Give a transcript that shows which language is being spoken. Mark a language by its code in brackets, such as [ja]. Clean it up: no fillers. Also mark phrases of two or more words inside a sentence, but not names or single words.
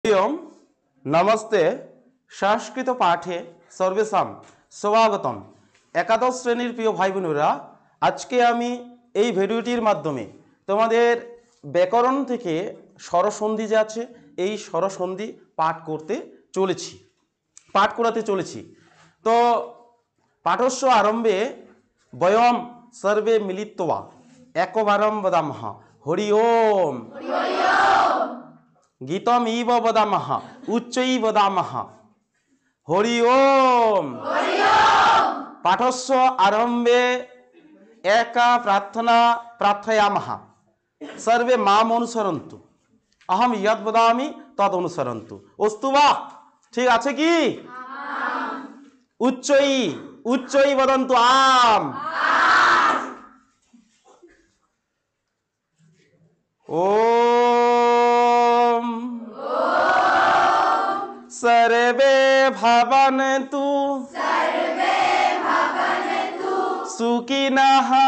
[sa] ओम नमस्ते संस्कृत पाठे सर्वेषाम् स्वागतम्। [bn] একাদশ শ্রেণীর প্রিয় ভাই বোনেরা, আজকে আমি এই ভিডিওটির মাধ্যমে তোমাদের ব্যাকরণ থেকে স্বরসন্ধি যে আছে এই স্বরসন্ধি পাঠ করাতে চলেছি। [sa] তো पाठस्य आरम्भे वयम् सर्वे मिलित्वा एकवारम् वदामः हरि ओम। गीतम इव वदामः उच्चैः वदामः हरि ओम। पाठस्य आरम्भे एका प्रार्थना प्रार्थयामः सर्वे माम अनुसरन्तु अहम यद वदामि तद अनुसरन्तु। अस्तु वा? [bn] ঠিক আছে কি? [sa] उच्चैः वदन्तु आम। सर्वे भवन्तु सुखिनः